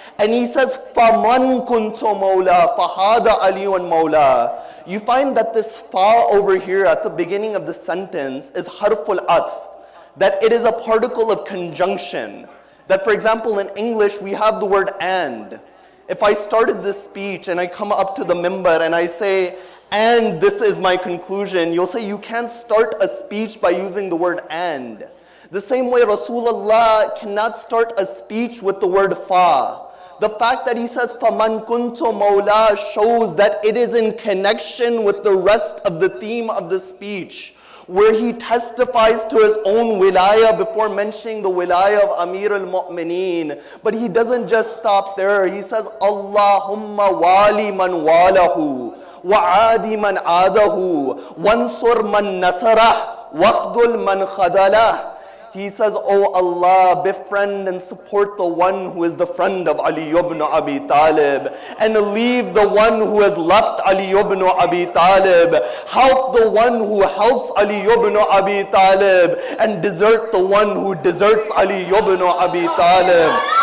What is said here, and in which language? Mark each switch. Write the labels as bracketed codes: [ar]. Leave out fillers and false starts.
[en] And he says, [ar] فَمَنْ كُنْتُ مَوْلَى فَهَذَا عَلِيٌّ مَوْلَى. [en] You find that this fa over here at the beginning of the sentence is harful atf, that it is a particle of conjunction. That for example in English we have the word and. If I started this speech and I come up to the mimbar and I say, and this is my conclusion, you'll say you can't start a speech by using the word and. The same way Rasulullah cannot start a speech with the word fa. The fact that he says [ar] faman kuntu mawla [en] shows that it is in connection with the rest of the theme of the speech, where he testifies to his own wilayah before mentioning the wilayah of Amir al-Mu'mineen. But he doesn't just stop there. He says, [ar] Allahumma wali man walahu, وَعَادِ مَنْ عَادَهُ وَانْصُرْ مَنْ نَصَرَهُ وَاخْذُلْ مَنْ خَذَلَهُ. [en] He says, Oh Allah, befriend and support the one who is the friend of Ali ibn Abi Talib, and leave the one who has left Ali ibn Abi Talib. Help the one who helps Ali ibn Abi Talib, and desert the one who deserts Ali ibn Abi Talib.